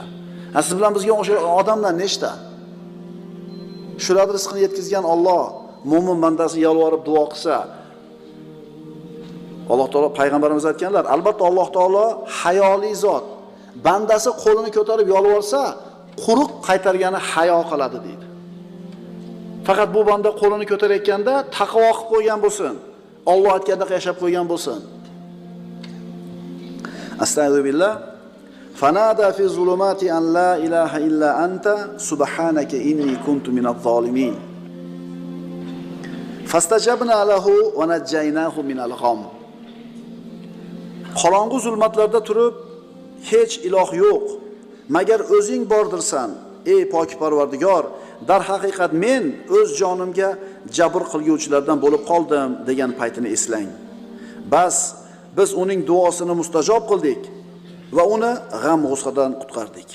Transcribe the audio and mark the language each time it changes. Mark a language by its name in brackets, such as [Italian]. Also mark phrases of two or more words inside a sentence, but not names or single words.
[Uzbek] Siz bilan bizga o'sha odamlar nechta? Shular rizqini yetkazgan Alloh mo'min bandasi yolvorib duo qilsa, Alloh taolo payg'ambarimiz aytganlar, albatta Alloh taolo hayoli zot. Bandasi qo'lini ko'tarib yolvorsa, quruq qaytargani hayo qiladi deydi. Faqat bu banda qo'lini ko'tarayotganda taqvo qilib qo'ygan bo'lsin. Alloh aytgandek yashab qo'ygan bo'lsin. Astagfirullah. [Arabic] فنادى في الظلمات أن لا إله إلا أنت سبحانك إني كنت من الظالمين. فاستجبنا له ونجيناه من الغم. [Uzbek] Qorong'u zulmatlarda turib, hech iloh yo'q, magar o'zing bordirsan, ey pok Parvardigor. Dar haqiqat men o'z jonimga jabr qilguvchilardan bo'lib qoldim degan paytini eslang. Bas biz uning duosini mustajob qildik va uni g'am g'ussadan qutqardik.